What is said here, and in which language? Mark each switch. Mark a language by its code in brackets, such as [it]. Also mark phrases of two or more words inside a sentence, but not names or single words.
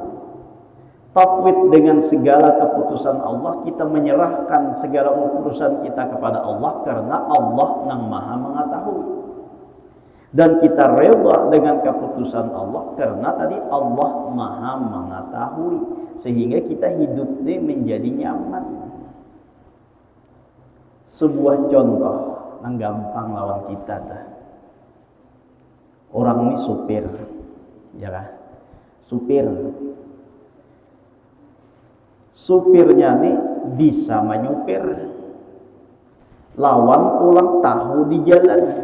[id] Tafwid dengan segala keputusan Allah, kita menyerahkan segala urusan kita kepada Allah karena Allah yang maha mengetahui. Dan kita rela dengan keputusan Allah karena tadi Allah Maha mengetahui, sehingga kita hidupnya menjadi nyaman. [bjn] Sebuah contoh yang gampang lawan kita dah. Orang ini supir, ya kan? Supirnya nih bisa menyupir, lawan pulang tahu di jalan.